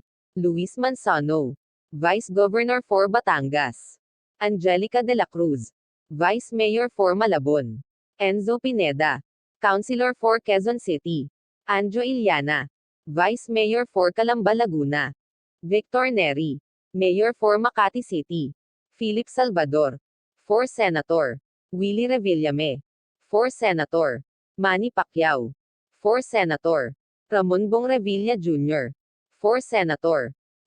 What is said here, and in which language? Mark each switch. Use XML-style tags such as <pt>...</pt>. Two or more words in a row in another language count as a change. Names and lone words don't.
<en>Luis Manzano, Vice Governor for Batangas. Angelica de la Cruz, Vice Mayor for Malabon. Enzo Pineda, Councilor for Quezon City. Anjo Iliana, Vice Mayor for Calamba, Laguna. Victor Neri, Mayor for Makati City. Philip Salvador, for Senator. Willie Revillame, for Senator. Manny Pacquiao, for Senator. Ramon Bong Revilla Jr., for Senator.</en>